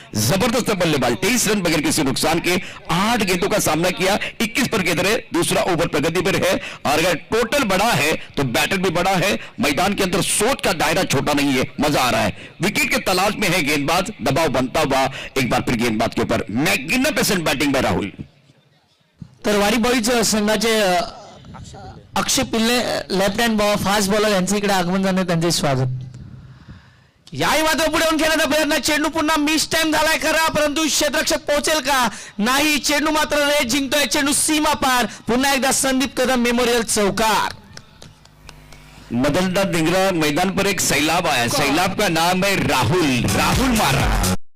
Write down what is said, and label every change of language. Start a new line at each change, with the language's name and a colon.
Hindi: जबरदस्त बल्लेबाजी, 23 रन बगैर किसी नुकसान के 8 गेंदों का सामना किया, 21 पर गेंद रहे, दूसरा ओवर प्रगति पर है। और अगर टोटल बड़ा है तो बैटर भी बड़ा है। मैदान के अंदर सोच का दायरा छोटा नहीं है, मजा आ रहा है। विकेट के तलाश में है गेंदबाज, दबाव बनता हुआ एक बार फिर गेंदबाज के ऊपर मैग्निफिसेंट बैटिंग में राहुल।
Marathi: तर वारी बॉईज संघाचे अक्षय पिल्ले लेफ्ट हँड फास्ट बॉलर यांचे इकडे आगमन झाले, त्यांचे स्वागत। याही मात्र पुढे येऊन खेळण्याचा प्रयत्न, चेंडू पुन्हा मिस टाइम झालाय खरा, परंतु क्षेत्ररक्षक पोहोचेल का नाही, चेंडू मात्र रेस जिंकतोय, चेंडू सीमा पार, पुन्हा एकदा संदीप कदम मेमोरियल चौकार।
Hindi: बदलता दिख मैदान पर एक सैलाब आया, सैलाब का नाम है राहुल, राहुल मार रहा है।